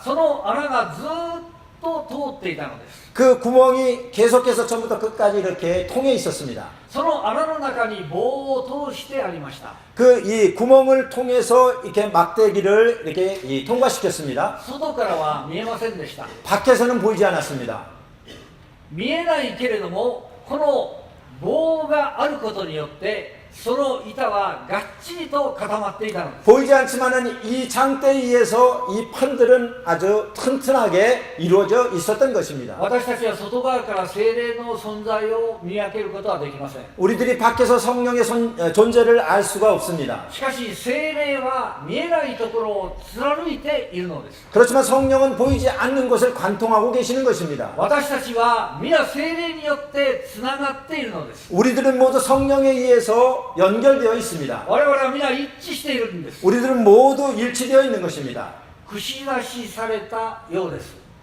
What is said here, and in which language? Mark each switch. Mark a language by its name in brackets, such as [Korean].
[Japanese] その穴がずっと通っていたのです。 [Korean] 그 구멍이 계속해서 처음부터 끝까지 이렇게 통해 있었습니다. [Japanese] その穴の中に棒を通してありました。 [Korean] 그 이 구멍을 통해서 이렇게 막대기를 이렇게 통과시켰습니다. [Japanese] 外からは見えませんでした。 [Korean] 밖에서는 보이지 않았습니다. [Japanese] 見えないけれども、この棒があることによってその板はがっちりと固まっていたのです。 [Korean] 보이지 않지만은 이 장대에 의해서 이 판들은 아주 튼튼하게 이루어져 있었던 것입니다. [Japanese] 私たちは外側から聖霊の存在を見分けることはできません。 [Korean] 우리들이 밖에서 성령의 존재를 알 수가 없습니다. [Japanese] しかし聖霊は見えないところを貫いているのです。 [Korean] 그렇지만 성령은 보이지 않는 것을 관통하고 계시는 것입니다. [Japanese] 私たちは皆聖霊によってつながっているのです。 [Korean] 우리들은 모두 성령에 의해서 연결되어 있습니다. [Japanese] 我々は皆一致しているんです。 [Korean] 우리들은 모두 일치되어 있는 것입니다. [Japanese] 串刺しされたようです。